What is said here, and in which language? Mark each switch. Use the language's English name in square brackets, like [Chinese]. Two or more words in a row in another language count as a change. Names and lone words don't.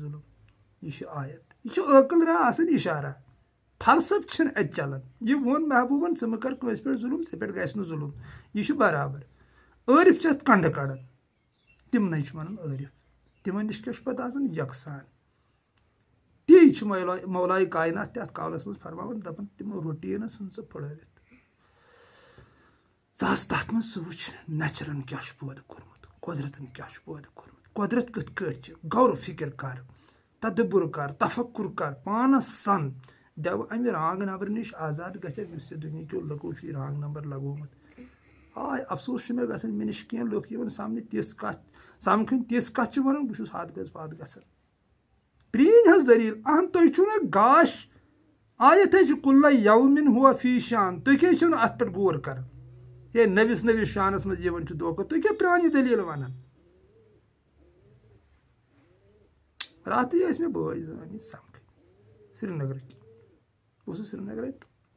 [Kashmiri] ظُلم یہِ چھِ آیت یہِ چھُ عٲقل راہ آسان اِشارہ فلسفہٕ چھِنہٕ اَتہِ چلان یہِ ووٚن محبوٗبن ژٕ مہٕ کر کٲنٛسہِ پٮ۪ٹھ ظُلم ژےٚ پٮ۪ٹھ گژھِ نہٕ ظُلم یہِ چھُ برابر عٲرف چھِ اتھ کنڈٕ کڑان تِمنٕے چھِ ونان عٲرف تِمن نِش کیٛاہ چھُ پتہٕ آسان یکسان تی چھُ مولایہِ کاینات تہِ اتھ قولس منٛز فرماوان دپان تِمو روٹیٖنس ژھٕن ژٕ پھٕڑٲوِتھ ژٕ آس تتھ منٛز ژٕ وٕچھ نیچرن کیٛاہ چھُ پٲدٕ کوٚرمُت قۄدرتن کیٛاہ چھُ پٲدٕ کوٚرمُت قۄدرت کِتھ کٲٹھۍ چھِ غور فِکر کر تدبُر کر تفکر کر پانس سن دٮ۪و امہِ [English] wrong number [Kashmiri] نِش آزاد گژھِ یُس یہِ دُنہِکیو لُکو چھُ یہِ [English] wrong number [Kashmiri] لگومُت آے افسوس چھُ مےٚ گژھان مےٚ نِش کینٛہہ لُکھ یِوان سمنہِ تِژھ کتھ سمکھٕنۍ تِژھ کتھ چھِ ونان بہٕ چھُس ہتھ گز پتھ گژھان پرٛٲنۍ حظ دٔلیٖل اہن تُہۍ چھُو نہ گاش آیت ہے چھِ [Arabic] کُلہ یومِن ہوا فی شان [Kashmiri] تُہۍ کیٛازِ چھِو نہٕ اتھ پٮ۪ٹھ غور کران ہے نٔوِس شانس منٛز یِوان چھُ دھوکہٕ تُہۍ کیٛاہ پرٛانہِ دٔلیٖل ونان راتھٕے ٲسۍ مےٚ بٲے زٕ آمٕتۍ سمکھٕنۍ سرینگرٕکۍ بہٕ اوسُس سرینگرے تہٕ